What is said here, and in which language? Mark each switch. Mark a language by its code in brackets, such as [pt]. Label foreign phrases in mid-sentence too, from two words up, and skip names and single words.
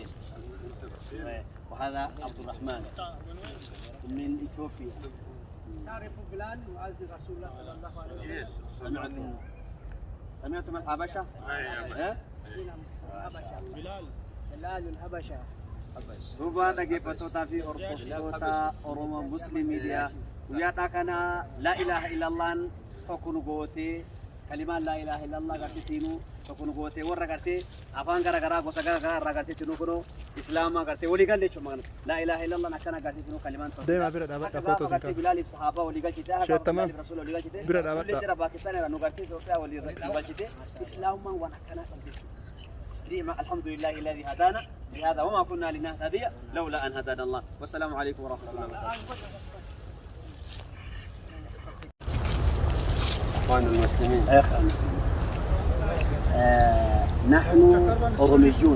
[ar] وهذا عبد الرحمن من إثيوبيا. تعرف بلال معزز رسول الله صلى الله عليه وسلم؟ سمعتم الحبشة؟ إيه؟ بلال الحبشة. [om] Duba dhaggeeffattoota fi hordoftoota Oromoo Musliimiidha. Guyyaa kana [ar] لا إله إلا الله [om] tokko nu gootee kalimaan [ar] لا إله إلا الله [om] gartittiinuu tokko nu gootee warra gartee afaan garaagaraa gosa garaagaraa irraa gartittiinuu kunoo islaamaa gartee walii galee jechuudha magana [ar] لا إله إلا الله [om] akkana gartittiinuu kalimaan tokko. deemaa bira dhaabadha footoo sin qabu. Bilaaliif sahaabaa walii galchitee Sheettamaan bira dhaabadha. jira Paakistaan irraa nu gartee Itoophiyaa walii galchitee islaamaan waan akkanaa qabdi. [ar] الحمد لله الذي هدانا لهذا وما كنا لنهتدي لولا أن هدانا الله. والسلام عليكم ورحمة الله وبركاته. إخوان المسلمين أخ المسلمين. نحن أوروميون.